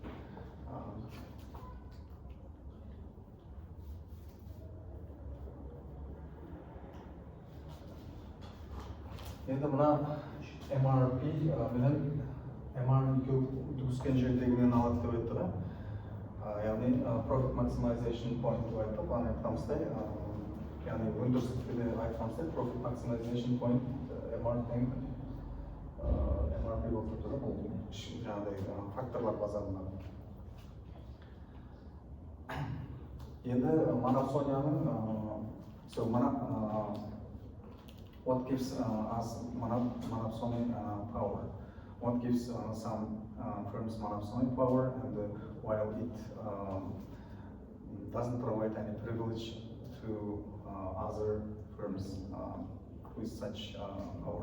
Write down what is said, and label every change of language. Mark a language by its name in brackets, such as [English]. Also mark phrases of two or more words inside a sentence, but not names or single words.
[Kara-Kalpak] Енді мына MRP менен MR2 түскен жердегінен алады деп айтты да. Яғни [English] profit maximization point [Kara-Kalpak] деп айтып, аны айтқанымыздай, яғни өндірістікте айтқанымыздай [English] profit maximization point [Kara-Kalpak] MR-тең MRP болып тұрды, бұл жаңағыдай факторлар базарында. Енді монопсонияның [English] what gives us monopsony power? What gives some firms monopsony power, and while it doesn't provide any privilege to other firms with such power?